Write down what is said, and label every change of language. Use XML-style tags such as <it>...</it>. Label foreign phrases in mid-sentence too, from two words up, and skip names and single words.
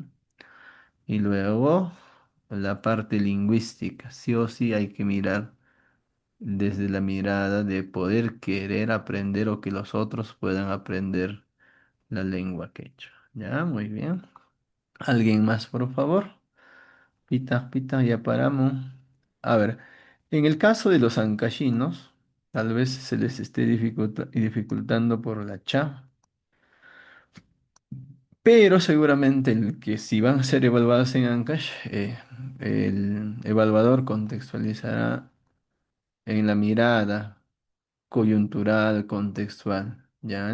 <es>Y luego, la parte lingüística, sí o sí hay que mirar desde la mirada de poder querer aprender o que los otros puedan aprender la lengua quechua. ¿Ya? Muy bien. ¿Alguien más, por favor? Pita, pita, ya paramos. A ver, en el caso de los ancashinos, tal vez se les esté dificultando por la cha, pero seguramente el que si van a ser evaluados en Ancash, el evaluador contextualizará en la mirada coyuntural, contextual, ¿ya?</es>